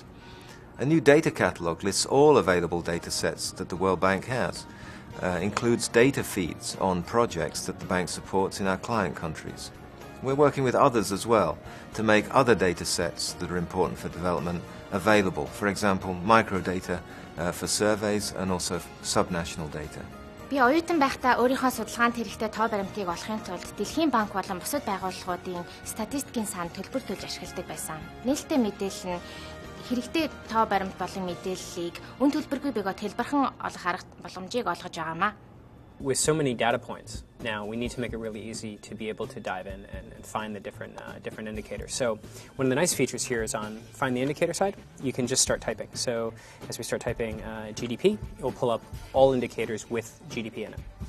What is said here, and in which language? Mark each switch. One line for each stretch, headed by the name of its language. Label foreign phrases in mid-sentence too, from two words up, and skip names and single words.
English: A new data catalog lists all available data sets that the World Bank has, includes data feeds on projects that the bank supports in our client countries. We're working with others as well to make other data sets that are important for development available, for example, microdata for surveys and also subnational data.
Mongolian: Би оюутан байхдаа өөрийнхөө судалгаанд хэрэгтэй тоо баримтыг олохын тулд Дэлхийн банк болон бусад байгууллагуудын статистикийн сан төлбөр төлж ашигладаг байсан. Нээлттэй мэдээлэл нь хэрэгтэй тоо баримт болон мэдээллийг үн төлбөргүй бөгөөд хэлбэрхэн олох арга боломжийг олгож байгаамаа.
English: With so many data points now, we need to make it really easy to be able to dive in and find the different indicators. So one of the nice features here is on find the indicator side, you can just start typing. So as we start typing GDP, it will pull up all indicators with GDP in it.